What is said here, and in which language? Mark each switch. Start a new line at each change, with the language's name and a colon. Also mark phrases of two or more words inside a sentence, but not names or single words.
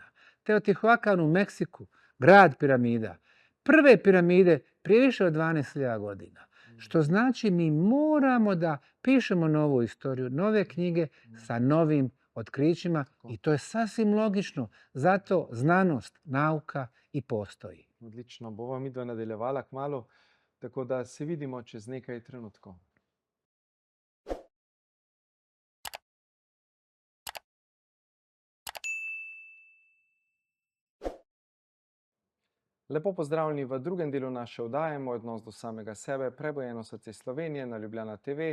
Bosnian: Teotihuacan u Meksiku, grad piramida. Prve piramide prije više od 12.000 godina. Što znači mi moramo da pišemo novu istoriju, nove knjige sa novim otkrićima i to je sasvim logično. Zato znanost, nauka i postoji.
Slovenian: Odlično. Bova midva nadaljevala kmalu, tako da se vidimo čez nekaj trenutkov. Lepo pozdravljeni v drugem delu naše oddaje, Moj odnos do samega sebe, Prebujeno srce Slovenije na Ljubljana TV.